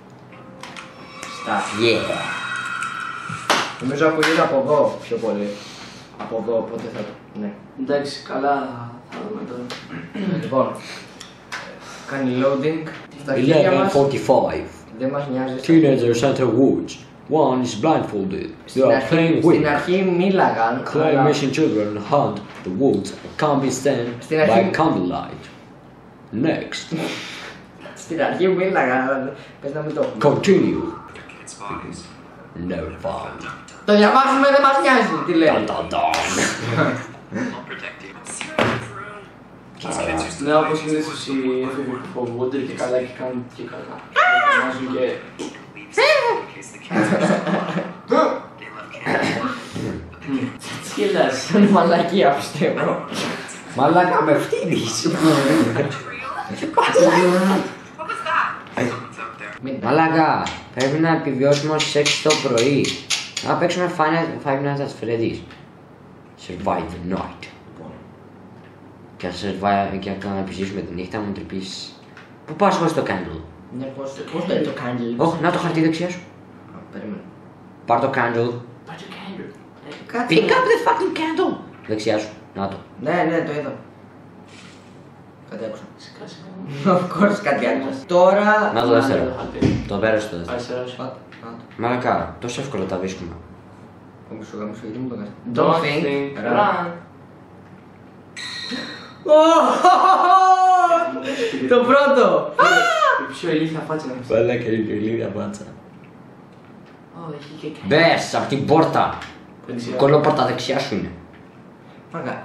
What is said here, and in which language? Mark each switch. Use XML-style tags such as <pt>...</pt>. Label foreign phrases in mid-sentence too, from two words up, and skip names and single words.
<en>Yeah.</en> <el>Νομίζω ακούγεται από εδώ πιο πολύ. Από εδώ, οπότε θα το. Ναι. Εντάξει, καλά, θα δούμε τώρα. Λοιπόν, κάνει loading. Στα χέρια μας 11:45. δεν μας νοιάζει.</el> <en>Teenagers enter woods. One is blindfolded. They are playing</en> <el>Στην</el> <en>Week.</en> <el>αρχή μίλαγαν.</el> <en>Clay</en> <el>αλλά</el> <en>mission children hunt the woods and can be seen</en> <el>Στην</el> <en>by</en> <el>αρχή-</el> <en>candlelight. Next.</en> <el>Στην αρχή μίλαγαν. Πες να μην το έχουμε.</el> <en>Continue. No fun.</en> <el>Το διαβάζουμε, δεν μας νοιάζει. Τι λέει. Dun, dun, dun. Ναι, όπως συνήθως οι έφηβοι που φοβούνται και καλά και κάνουν και καλά. Φωνάζουν και... Τι λες. Μαλακία πιστεύω. Μαλάκα με φτύνεις. Μαλάκα, πρέπει να επιβιώσουμε ως 6 το πρωί. Να παίξουμε Five Nights at Freddy's.</el> <en>Survive the night.</en> <el>Και να επιζήσουμε τη νύχτα μου τρυπήσεις. Πού πας χωρίς το candle. Ναι, πώς λέει το candle. Όχι, να το χαρτί δεξιά σου. Περίμενε. Πάρ' το candle. Κάτσε.</el> <en>Pick up the fucking candle.</en> <el>Δεξιά σου, να το. Ναι, το είδα. Κάτι άκουσα.</el> <en>Of course,</en> <el>κάτι άκουσα. Τώρα. Να το δεύτερο. Το πέρασε το δεύτερο. Αριστερός. Πάτε. Μαλάκα, τόσο εύκολα τα βρίσκουμε. Γαμίσου, γιατί μου το κάνεις.</el> <en>Don't think, run.</en> <el>Το πρώτο! Η πιο ηλίθια φάτσα να μου Μαλάκα, είναι λίγα μπάτσα. έχει και κάτι. Μπες απ' την πόρτα. Δεξιά. Κολόπορτα δεξιά σου είναι. Μάγκα.</el>